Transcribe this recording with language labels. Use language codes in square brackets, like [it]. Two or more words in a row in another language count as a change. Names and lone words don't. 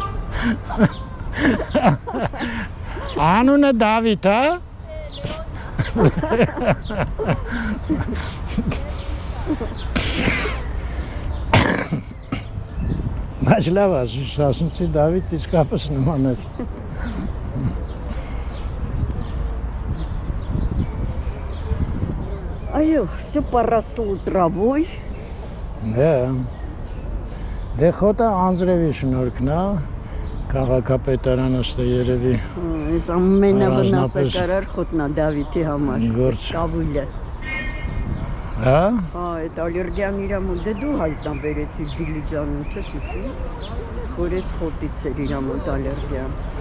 [hy] Անունը Դավիթ, հա։ Բայց լավ ասի, Սասունցի Դավիթ իսկապես նման էր։ Այո, [ru] все поросло травой։ [hy] Դե խոտը անձրևի շնորհքն է, քաղաքապետարանը ստե երևի։ Այս ամենավնասակարար խոտն է Դավիթի համար։ Կավուլը։ Հա։ Հա, այդ ալերգիան իր մոտ դե դու հայտնաբերեցիր Դիլիջանում, չես հիշի։ Որ այս խոտից էր իր մոտ ալերգիան։